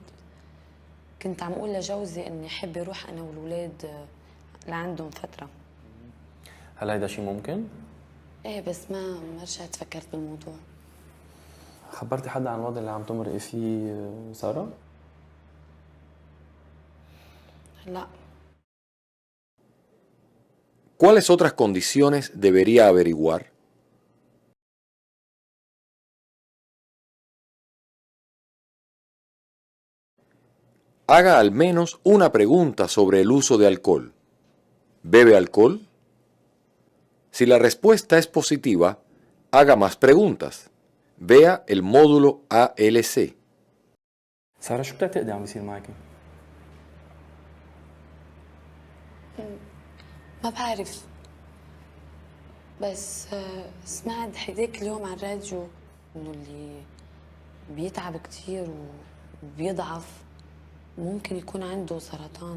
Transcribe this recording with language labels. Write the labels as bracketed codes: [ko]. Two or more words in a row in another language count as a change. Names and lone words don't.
[ar] كنت عم اقول لجوزي اني حابة اروح انا والولاد لعندهم فترة. هل هيدا شيء ممكن؟ ايه بس ما رجعت فكرت بالموضوع. خبرتي حدا عن الوضع اللي عم تمرقي فيه سارة؟ لا. [es] ¿Cuáles otras condiciones debería averiguar? Haga al menos una pregunta sobre el uso de alcohol. ¿Bebe alcohol? Si la respuesta es positiva, haga más preguntas. Vea el módulo ALC. [ar] سارة شو بتعتقدي عم بيصير معك؟ ما بعرف، بس سمعت هيداك اليوم على الراديو انه اللي بيتعب كتير وبيضعف ممكن يكون عنده سرطان.